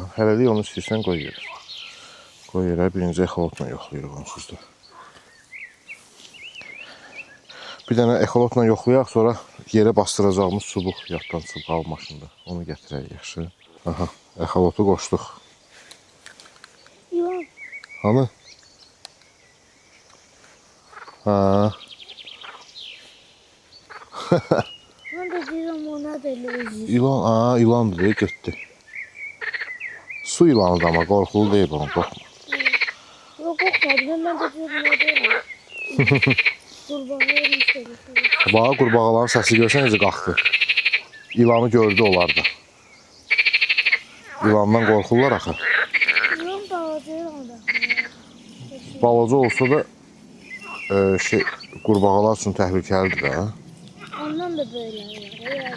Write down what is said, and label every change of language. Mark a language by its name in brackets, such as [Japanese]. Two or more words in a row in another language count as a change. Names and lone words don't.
[Azerbaijani] Hələlik onu istəyirsən qoy yerə. Qoy yerə birinci exolotla yoxlayırıq onsuz da. Bir dənə exolotla yoxlayaq, sonra yerə bastıracağımız çubuq yaddan çıxıb al maşında. Onu gətirək yaxşı. Aha, exolotu qoşduq. Hani? Ha. [Turkish] Ben de diyorum ona da lezzetli. [Azerbaijani] İlan, aa ilandır deyə getdi. Su ilanıdır ama qorxulu deyil onun, qorxma. [Turkish] Yok korkmadım. Ben de diyorum ona da. Kurbağa yemiş öyle. [Azerbaijani] Bağa qurbağaların səsi görsən necə qalxdı. İlanı gördü onlar da. İlandan qorxurlar axı. [Turkish] Yok bağırıyor onda. [Azerbaijani] Balaca olsa da qurbağalar üçün təhlükəlidir də. [Turkish] Ondan da böyle var.